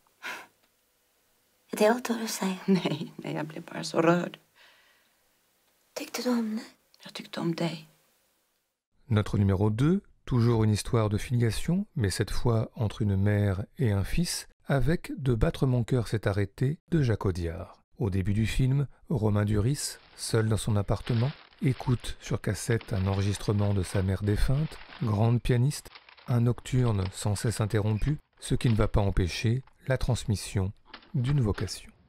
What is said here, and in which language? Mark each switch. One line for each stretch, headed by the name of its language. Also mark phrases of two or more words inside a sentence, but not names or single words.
Swedish: Är det allt du säger? Nej, jag blev bara så rörd. Tyckte du om det? Jag tyckte om dig.
French: Notre numéro 2, toujours une histoire de filiation, mais cette fois entre une mère et un fils, avec De battre mon cœur s'est arrêté de Jacques Audiard. Au début du film, Romain Duris, seul dans son appartement, écoute sur cassette un enregistrement de sa mère défunte, grande pianiste, un nocturne sans cesse interrompu, ce qui ne va pas empêcher la transmission d'une vocation.